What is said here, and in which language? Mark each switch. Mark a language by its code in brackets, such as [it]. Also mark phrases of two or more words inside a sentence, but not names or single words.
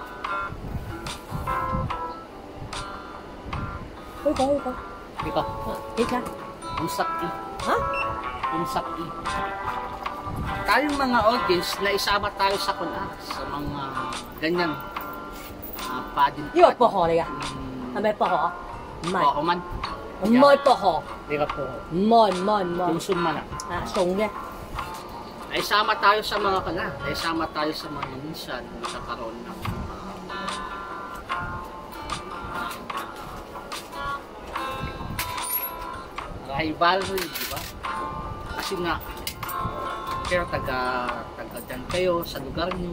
[tl] Ikaw. Ikaw. Ikaw. Ang sakti. Ha? Ang sakti. Tayong mga audience, naisama tayo sa kuna. Sa mga ganyan. Padin. [yue] 呢個係薄荷嚟㗎，係咪薄荷啊？唔係， [tl] Ako man. [yue] 唔係薄荷， [tl] Di ka po. [yue] 唔係 [tl] Tumsum man ah. [yue] 啊，送嘅。 [tl] Naisama tayo sa mga kana. Naisama tayo sa mga minsan. Nagkakaroon ng rivalry, di ba? Kasi nga, pero taga dyan kayo sa lugar nyo.